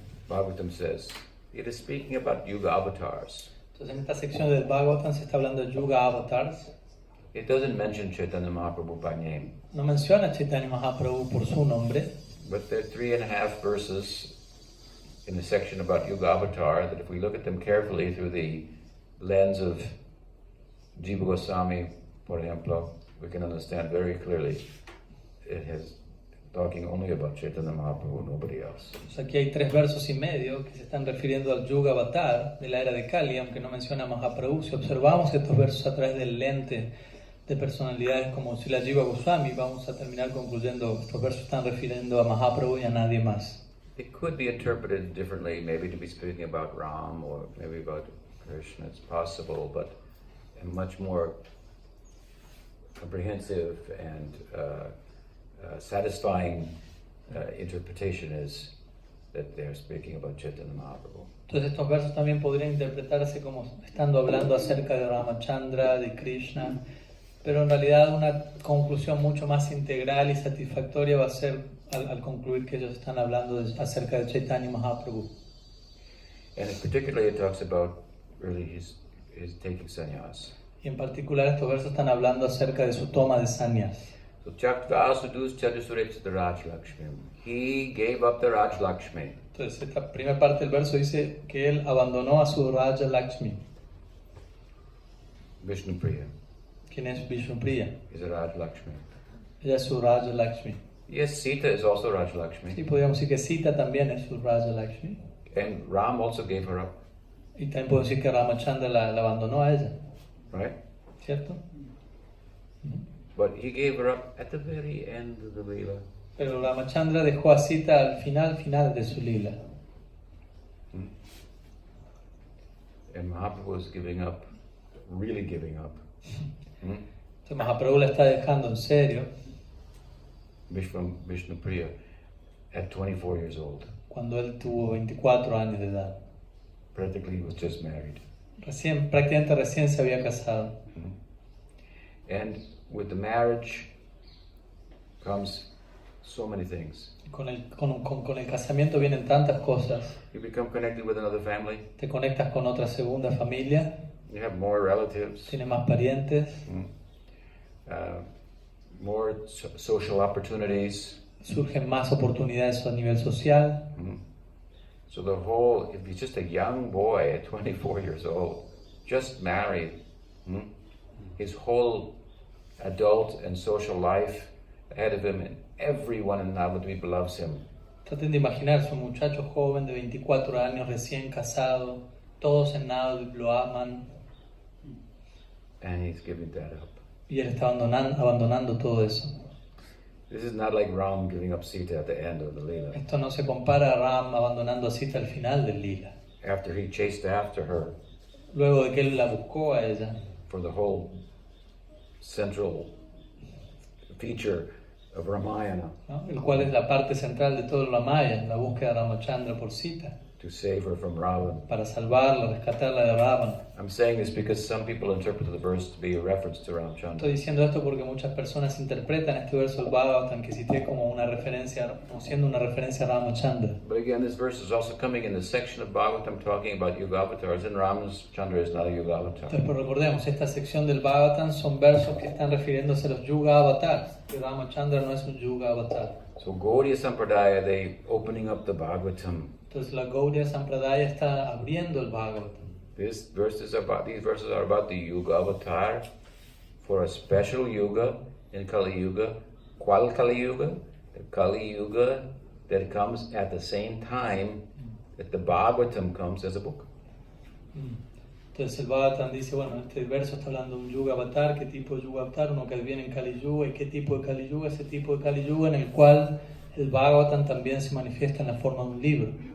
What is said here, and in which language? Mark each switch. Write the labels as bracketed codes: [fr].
[en] Bhagavatam says, it is speaking about Yuga avatars. [es] Entonces en esta sección del Bhagavatam se está hablando de Yuga Avatars. [en] It doesn't mention Chaitanya Mahaprabhu by name. [es] No menciona a Chaitanya Mahaprabhu por su nombre. [en] But there are 3.5 verses in the section about Yuga Avatar that if we look at them carefully through the lens of Jiva Goswami, [es] por ejemplo, [en] we can understand very clearly it has talking only about Chaitanya Mahaprabhu, nobody else. [es] O sea, aquí hay 3 versos y medio que se están refiriendo al Yuga Avatar de la era de Kali, aunque no menciona a Mahaprabhu. Si observamos estos versos a través del lente de personalidades como Srila Jiva Goswami, vamos a terminar concluyendo estos versos están refiriendo a Mahaprabhu y a nadie más. [en] It could be interpreted differently, maybe to be speaking about Ram or maybe about Krishna. It's possible, but a much more comprehensive and satisfying interpretation is that they're speaking about Chaitanya Mahaprabhu. [es] Entonces estos versos también podrían interpretarse como estando hablando acerca de Ramachandra, de Krishna, pero en realidad una conclusión mucho más integral y satisfactoria va a ser al concluir que ellos están hablando acerca de Chaitanya Mahaprabhu. [en] And particularly it talks about really his taking sannyas. [es] Y en particular estos versos están hablando acerca de su toma de sannyas. [en] So [sa] Tyaktva sudus chadasurebsata Raj Lakshmi. [en] He gave up the Raj Lakshmi. [es] Entonces esta primera parte del verso dice que él abandonó a su Raja Lakshmi. [en] Vishnupriya [es] ¿Quién es Vishnupriya? [en] is a Raj Lakshmi. [es] Ella es su Raja Lakshmi. [en] Yes, Sita is also Raj Lakshmi. [es] Sí, podríamos decir que Sita también es su Raja Lakshmi. [en] And Ram also gave her up. [es] Y también podemos decir que Ramachandra la abandonó a ella. [en] Right? [es] ¿Cierto? [en] But he gave her up at the very end of the Leela. [es] Pero Ramachandra dejó a Sita al final de su lila. [en] And Mahaprabhu is giving up, really giving up. [es] Entonces Mahaprabhu la está dejando en serio [en] Vishnupriya at 24 years old. [es] cuando él tuvo 24 años de edad. [en] Practically he was just married. [es] Prácticamente recién se había casado. [en] And with the marriage comes so many things. [es] Con el casamiento vienen tantas cosas. [en] You become connected with another family. [es] Te conectas con otra segunda familia. [en] You have more relatives. [es] Tienes más parientes. [en] More social opportunities. [es] Surgen más oportunidades a nivel social. [en] So the whole, if he's just a young boy at 24 years old, just married, his whole adult and social life ahead of him, and everyone in Navadvip loves him. [es] Traten de imaginarse un muchacho joven de 24 años, recién casado, todos en Navadvip lo aman. [en] and he's giving that up. [es] Y él está abandonando todo eso. [en] This is not like Ram giving up Sita at the end of the Lila. [es] Esto no se compara a Ram abandonando a Sita al final del Lila. [en] After he chased after her [es] Luego de que él la buscó a ella, [en] for the whole central feature of Ramayana, [es] ¿no? El cual es la parte central de todo el Ramayana, la búsqueda de Ramachandra por Sita, [en] to save her from Ravan. [es] para salvarla, rescatarla de Ravana. [en] I'm saying this because some people interpret the verse to be a reference to Ramchandra. [es] Estoy diciendo esto porque muchas personas interpretan este verso del Bhagavatam que cité como una referencia, como siendo una referencia a Ramachandra. [en] But again, this verse is also coming in the section of Bhagavatam talking about Yuga avatars, and Ramchandra is not a Yuga avatar. [es] Entonces, pero recordemos, esta sección del Bhagavatam son versos que están refiriéndose a los Yuga avatars, que Ramachandra no es un Yuga avatar. [en] So Gaudiya Sampradaya, they opening up the Bhagavatam. [es] Entonces la Gaudiya Sampradaya está abriendo el Bhagavatam. [en] These verses are about the Yuga avatar for a special Yuga in Kali Yuga. [es] ¿Cuál Kali Yuga? [en] The Kali Yuga that comes at the same time that the Bhagavatam comes as a book. [es] Entonces el Bhagavatam dice, bueno, este verso está hablando de un Yuga avatar, ¿qué tipo de Yuga avatar? Uno que viene en Kali Yuga, ¿y qué tipo de Kali Yuga? Ese tipo de Kali Yuga en el cual el Bhagavatam también se manifiesta en la forma de un libro.